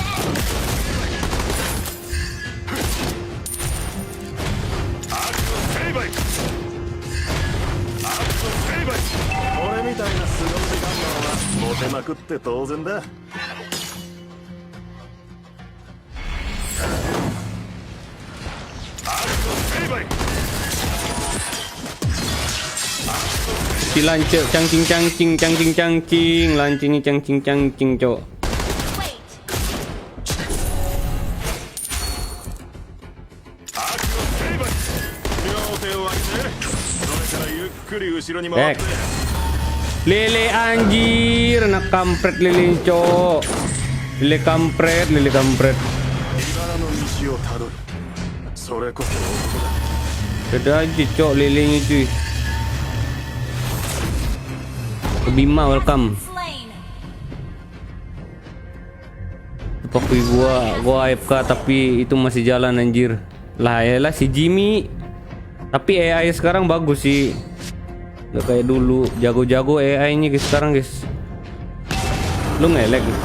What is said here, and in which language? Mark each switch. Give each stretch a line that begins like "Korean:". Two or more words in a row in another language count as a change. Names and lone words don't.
Japanese: セイバイ。アクションセイバイ。俺みたいな凄腕ガンマンはモテまくって当然だ。
Indonesian: Si lancir cangcing, lancingnya cangcing, cok.
English: Wait.
Japanese: 両手を上げて、それからゆっくり後ろに回って。
Indonesian: Lele anjir, anak kampret lele cok. Lele kampret.
Japanese: 茨の道をたどる。それこそ男だ。
Indonesian: Ada aja cok lelenya cuy. Bima welcome.
English: Slain.
Indonesian: Pakai gua AFK tapi itu masih jalan anjir. Lah yalah si Jimmy. Tapi AI sekarang bagus sih. Gak kayak dulu jago-jago AI-nya guys sekarang guys. Lu ngelek.